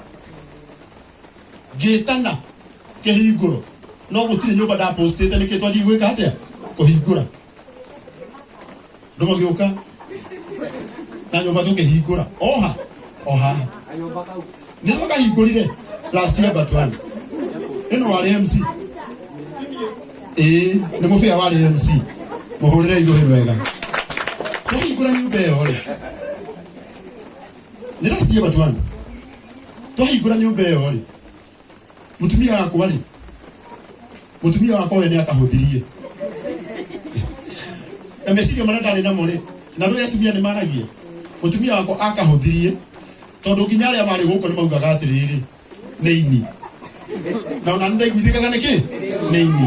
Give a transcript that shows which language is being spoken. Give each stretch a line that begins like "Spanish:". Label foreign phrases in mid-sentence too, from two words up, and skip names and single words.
Kikuyu: ngĩtana kĩhingũro no gũtirĩ nyũmba ndapostĩte nĩkĩ twathiĩ gwĩka atĩa kũhingũra ndũma gĩũka na nyũmba tũkĩhingũra oha nĩ twakahingũrire
English: last year but one
Kikuyu: ĩno warĩ MC nĩ mũbĩa warĩ MC mũhũrĩre irohĩ wega twahingũra nyũmba ĩyo rĩ nĩ
English: last year but one
Kikuyu: twahingũra nyũmba ĩyo rĩ, mũtumia wakwa rĩ, mũtumia wakwa we nĩ akahũthirie na meciria marĩa ndarĩ namo rĩ, na rĩu atumia nĩ maragia, mũtumia wakwa akahũthirie tondũ nginya arĩa marĩ gũkũ nĩ maugaga atĩrĩrĩ nĩ ini, na ona nĩndaiguithĩkaga nĩkĩ nĩ ini.